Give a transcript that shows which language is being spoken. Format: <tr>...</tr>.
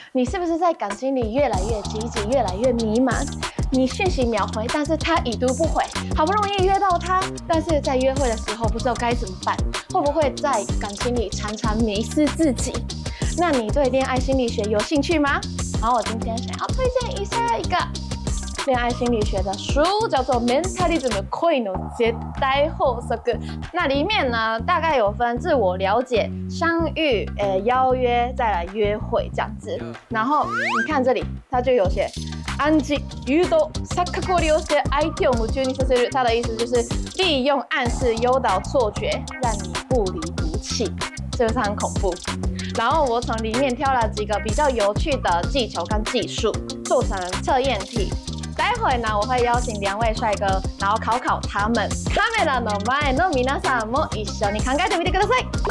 <zh>你是不是在感情里越来越积极，越来越迷茫？你讯息秒回，但是他已读不回，好不容易约到他，但是在约会的时候不知道该怎么办，会不会在感情里常常迷失自己？那你对恋爱心理学有兴趣吗？好，我今天想要推荐一下一个恋爱心理学的书，叫做《Mentalism 恋の絶対法則》。那里面呢，大概有分自我了解、相遇、邀约，再来约会这样子。然后你看这里，它就有写</zh> <ja>暗示、誘導、錯覚を利用して相手を夢中にさせる。</ja> <zh>它的意思就是利用暗示、诱导、错觉，让你不离不弃。是不是很恐怖？然后我从里面挑了几个比较有趣的技巧跟技术，做成测验题。待会呢，我会邀请2位帅哥，然后考考他们。</zh> <ja>カメラの前の皆さんも一緒に考えてみてください。</ja>